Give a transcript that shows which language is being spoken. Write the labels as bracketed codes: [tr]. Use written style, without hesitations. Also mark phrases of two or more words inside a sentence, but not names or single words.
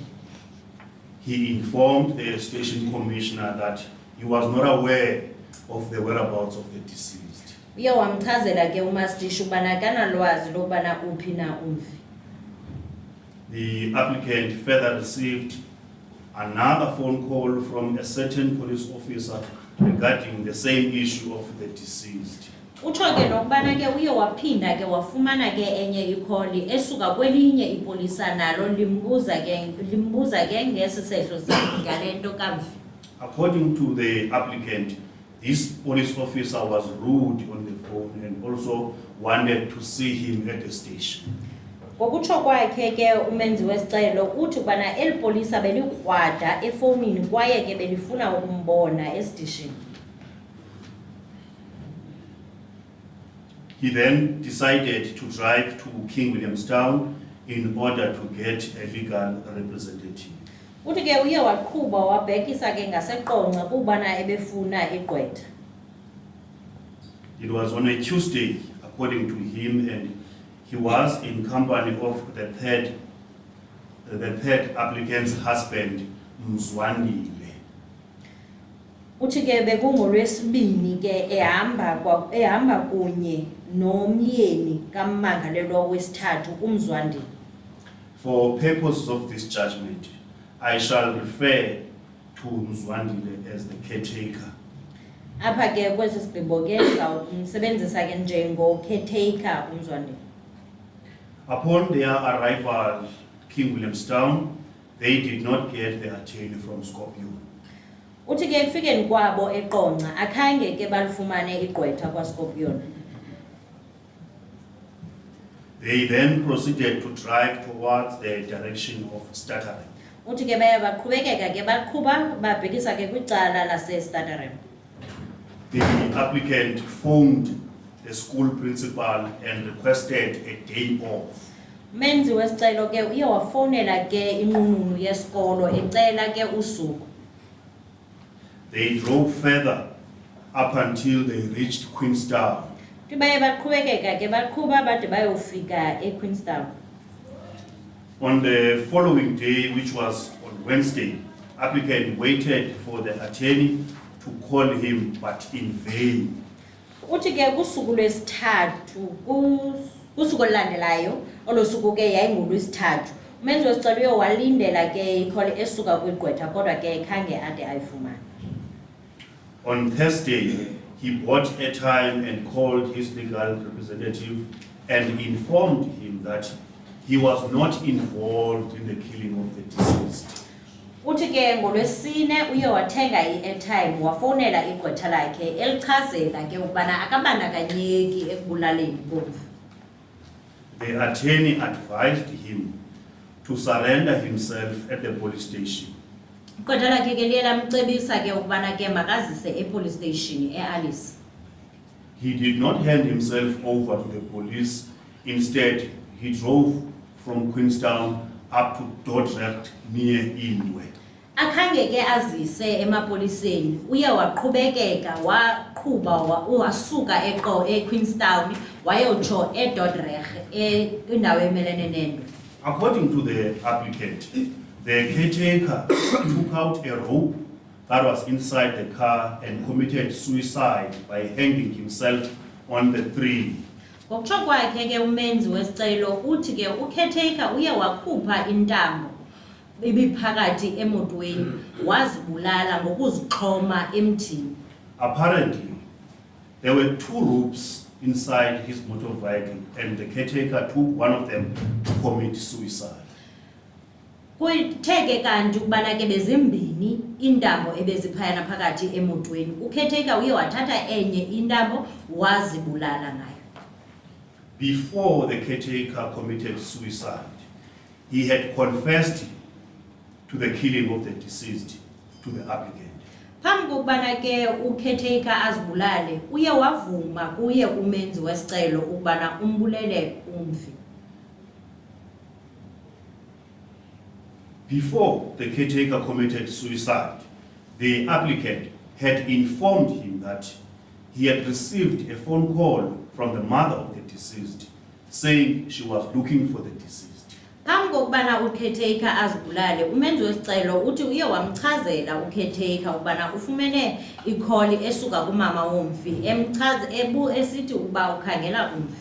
[en] He informed the station commissioner that he was not aware of the whereabouts of the deceased. [xh] Uye wamchazela ke umastishi ubana kanalwazi lokubana uphi na umfi. [en] The applicant further received another phone call from a certain police officer regarding the same issue of the deceased. [xh] Utsho ke nokubana ke uye waphinda ke wafumana ke enye ikholi esuka kwelinye ipolisa nalo limbuza ke ngesi sehlo sakhe ngale nto kamfi. [en] According to the applicant, this police officer was rude on the phone and also wanted to see him at the station. [xh] Ngokutsho kwakhe ke umenzi wesicelo uthi ubana elipolisa belikrwada efowunini kwaye ke belifuna ukumbona estation. [en] He then decided to drive to King Williamstown in order to get a legal representative. [xh] Uthi ke uye waqhuba wabhekisa ke ngaseqonqa kubana ebefuna igqwetha. [en] It was on a Tuesday, according to him, and he was in company of the third applicant's husband, Mzwandile. [xh] Uthi ke bekungolwesibini ke ehamba kunye nomyeni kammangalelwa wesithathu uMzwandile. [en] For purposes of this judgment, I shall refer to Mzwandile as the caretaker. [xh] Apha ke kwesi sigqibo ke ndizawumsebenzisa ke njengo-caretaker uMzwandile. [en] Upon their arrival at King Williamstown, they did not get the attorney from Scorpio. [xh] Uthi ke kufikeni kwabo eqonqa akhange ke balifumane igqwetha kwaScorpion. [en] They then proceeded to drive towards the direction of Stutterheim. [xh] Uthi ke baye baqhubekeka ke baqhuba babhekisa ke kwicala laseStutterheim. [en] The applicant phoned the school principal and requested a day off. [xh] Menzi wesicelo ke uye wafowunela ke inqununu yesikolo ecela ke usuku. [en] They drove further up until they reached Queenstown. [xh] Baye baqhubekeka ke baqhuba bade bayofika eQueenstown. [en] On the following day, which was on Wednesday, applicant waited for the attorney to call him, but in vain. [xh] Uthi ke kusuku lwesithathu kusuku olulandelayo olosuku ke yayingolwesithathu umenzi wesicelo uye walindela ke ikholi esuka kwigqwetha kodwa ke khange ade ayifumane. [en] On Thursday, he bought airtime and called his legal representative and informed him that he was not involved in the killing of the deceased. [xh] Uthi ke ngolwesine uye wathenga i-airtime wafowunela igqwetha lakhe elichazela ke ukubana akabandakanyeki ekubulaleni bomfu. [en] The attorney advised him to surrender himself at the police station. [xh] Igqwetha lakhe ke liye lamcebisa ke ukubana ke makazise [en] epolice station [xh] eAlice. [en] He did not hand himself over to the police. Instead, he drove from Queenstown up to Dordrecht near Indwe. [xh] Akhange ke azise emapoliseni uye waqhubekeka waqhuba wasuka eQueenstown wayotsho eDordrecht indawo emelene nendwe. [en] According to the applicant, the caretaker took out a rope that was inside the car and committed suicide by hanging himself on the tree. [xh] Ngokutsho kwakhe ke umenzi wesicelo uthi ke ucaretaker uye wakhupha intambo ibiphakathi emotweni wazibulala ngokuzixhoma emthini. [en] Apparently, there were two ropes inside his motor vehicle and the caretaker took one of them to commit suicide. [xh] Kutheke kanti ukubana ke bezimbini intambo ebeziphayana phakathi emotweni. Ucaretaker uye wathatha enye intambo wazibulala ngayo. [en] Before the caretaker committed suicide, he had confessed to the killing of the deceased to the applicant. [xh] Phambi kokubana ke ucaretaker azibulale uye wavuma kuye umenzi wesicelo ukubana umbulele umfi. [en] Before the caretaker committed suicide, the applicant had informed him that he had received a phone call from the mother of the deceased saying she was looking for the deceased. [xh] Phambi kokubana ucaretaker azibulale, umenzi wesicelo uthi uye wamchazela ucaretaker ukubana ufumene ikholi esuka kumama womfi esithi ukuba ukhangela umfi.